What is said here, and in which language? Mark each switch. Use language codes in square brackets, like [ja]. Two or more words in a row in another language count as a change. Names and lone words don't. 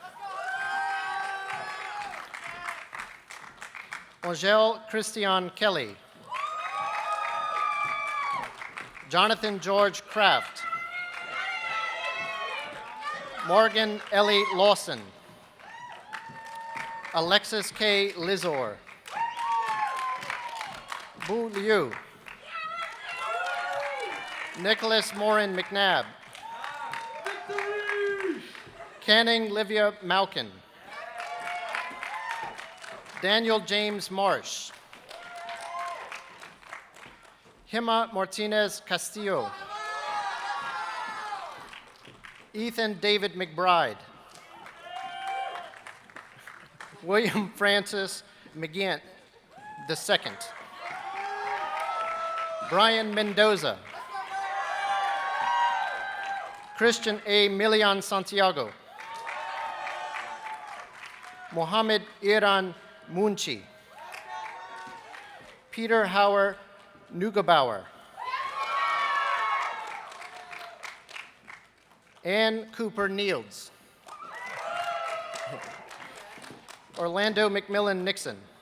[en] Angel Christian Kelly. Jonathan George Kraft. Morgan Ellie Lawson. Alexis K. Lizor. Bu Liu. Nicholas Morin McNabb. Canning Livia Malkin. Daniel James Marsh. Hima Martinez Castillo. Ethan David McBride. William Francis McGinn II. Brian Mendoza. Christian A. Milian Santiago. Mohammed Iran Munchi. Peter Hauer Neugebauer. Ann Cooper Niels. Orlando McMillan Nixon.